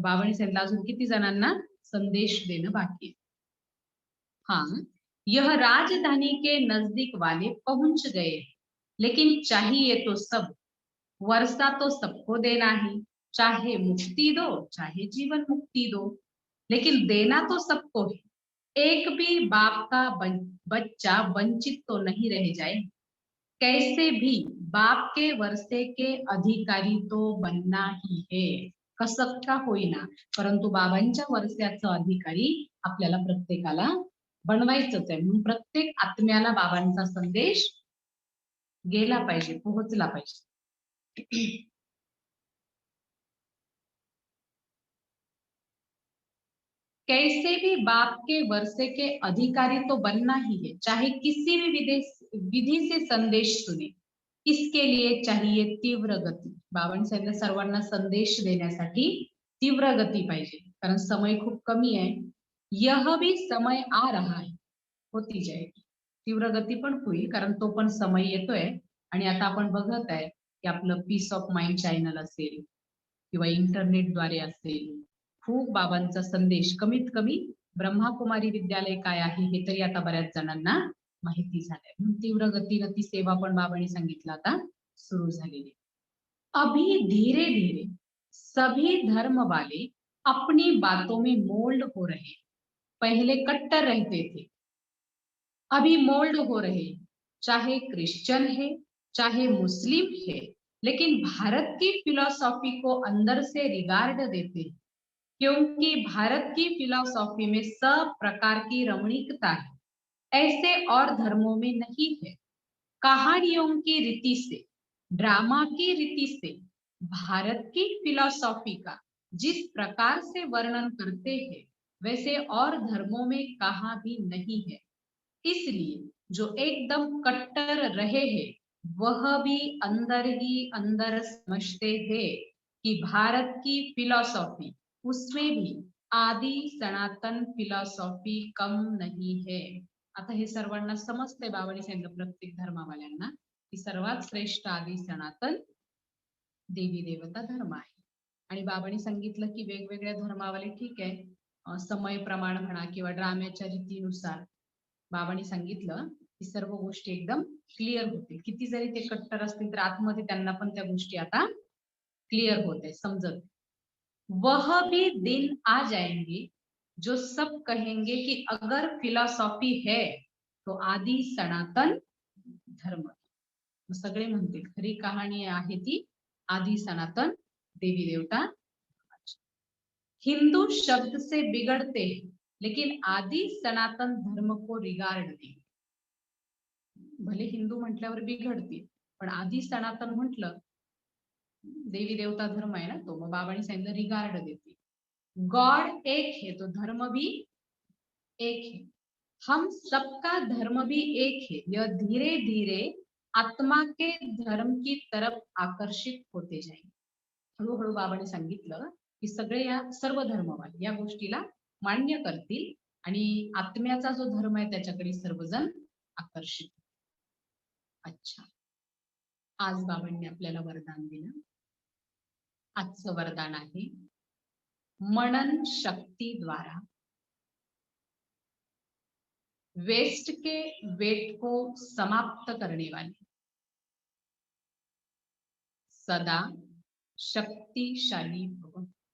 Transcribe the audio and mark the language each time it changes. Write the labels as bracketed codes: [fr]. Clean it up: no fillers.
[mr] बाबांनी सांगितलं अजून किती जणांना संदेश देणं बाकी आहे। [hi] हाँ, यह राजधानी के नजदीक वाले पहुंच गए, लेकिन चाहिए तो सब। वर्षा तो सबको देना है, चाहे मुक्ति दो चाहे जीवन मुक्ति दो, लेकिन देना तो सबको है। एक भी बाप का बच्चा वंचित तो नहीं रह जाए। कैसे भी बाप के वर्षे के अधिकारी तो बनना ही है। [mr] कसं का होईना, परंतु बाबांच्या वर्षाचं अधिकारी आपल्याला प्रत्येकाला बनवायचंच आहे। म्हणून प्रत्येक आत्म्याला बाबांचा संदेश गेला पाहिजे, पोहोचला पाहिजे। [hi] कैसे भी बाप के वर्षे के अधिकारी तो बनना ही है, चाहे किसी भी विधि से संदेश सुने। इसके लिए चाहिए तीव्र गती। [mr] बाबांनी सांगितलं सर्वांना संदेश देण्यासाठी तीव्र गती पाहिजे, कारण समय खूप कमी आहे। [hi] यह भी समय आ रहा है, होती जाएगी। [mr] तीव्र गती पण होईल, कारण तो पण समय येतोय। आणि आता आपण बघत आहे की आपलं पीस ऑफ माइंड चॅनल असेल किंवा इंटरनेटद्वारे असेल, खूप बाबांचा संदेश कमीत कमी ब्रह्माकुमारी विद्यालय काय आहे हे तरी आता बऱ्याच जणांना माहिती झालंय। म्हणून तीव्र गतीनं ती सेवा पण बाबांनी सांगितलं आता सुरू झालेली। [hi] अभी धीरे धीरे सभी धर्म वाले अपनी बातों में मोल्ड हो रहे। पहले कट्टर रहते थे, अभी मोल्ड हो रहे, चाहे क्रिश्चियन है चाहे मुस्लिम है, लेकिन भारत की फिलॉसफी को अंदर से रिगार्ड देते हैं, क्योंकि भारत की फिलॉसफी में सब प्रकार की रमणीकता है, ऐसे और धर्मों में नहीं है। कहानियों की रीति से, ड्रामा की रीति से भारत की फिलॉसफी का जिस प्रकार से वर्णन करते हैं, वैसे और धर्मों में कहाँ भी नहीं है। इसलिए जो एकदम कट्टर रहे हैं वह भी अंदर ही अंदर समझते हैं कि भारत की फिलॉसफी, उसमें भी आदि सनातन फिलॉसफी कम नहीं है। [mr] आता हे सर्वांना समजते, बाबांनी सांगितलं प्रत्येक धर्मावाल्यांना की सर्वात श्रेष्ठ आदि सनातन देवी देवता धर्म आहे। आणि बाबांनी सांगितलं की वेगवेगळ्या धर्मावाले ठीक आहे समय प्रमाण म्हणा किंवा ड्राम्याच्या रीतीनुसार बाबांनी सांगितलं की सर्व गोष्टी एकदम क्लिअर होतील। किती जरी ते कट्टर असतील तर आतमध्ये त्यांना पण त्या गोष्टी आता क्लिअर होते, समजत। [hi] वह भी दिन आ जाएंगे जो सब कहेंगे कि अगर फिलॉसफी है तो आदि सनातन धर्म। [mr] सगळे म्हणते खरी कहाणी आहे ती आदि सनातन देवी देवता। [hi] हिंदू शब्द से बिगड़ते हैं, लेकिन आदि सनातन धर्म को रिगार्ड नहीं। [mr] भले हिंदू म्हटल्यावर बिघडतील, पण आदि सनातन म्हटलं देवी देवता धर्म आहे ना तो, मग बाबांनी सांगितलं रिगार्ड देते। [hi] गॉड एक है तो धर्म भी एक है, हम सबका धर्म भी एक है। यह धीरे धीरे आत्मा के धर्म की तरफ आकर्षित होते जाईल. [mr] हळूहळू बाबांनी सांगितलं की सगळे या सर्व धर्मवाले या गोष्टीला मान्य करतील आणि आत्म्याचा जो धर्म आहे त्याच्याकडे सर्वजण आकर्षित. अच्छा, आज बाबांनी आपल्याला वरदान दिलं. आजचं वरदान आहे [hi] मनन शक्ति द्वारा वेस्ट के वेट को समाप्त करने वाले सदा शक्तिशाली भव.